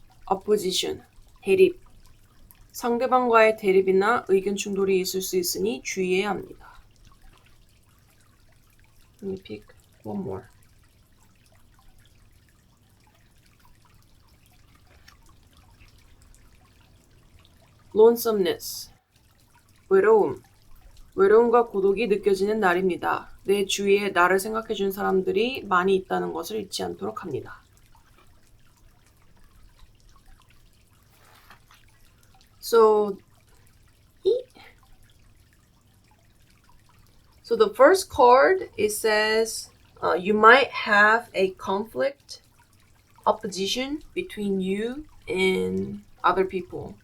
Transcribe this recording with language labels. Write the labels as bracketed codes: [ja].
[en] Opposition, 대립. [ko] 상대방과의 대립이나 의견 충돌이 있을 수 있으니 주의해야 합니다. [en] Let me pick one more. Lonesomeness, 외로움. [ko] 외로움과 고독이 느껴지는 날입니다. 내 주위에 나를 생각해준 사람들이 많이 있다는 것을 잊지 않도록 합니다. [en] So the first card, it says you might have a conflict, opposition between you and other people.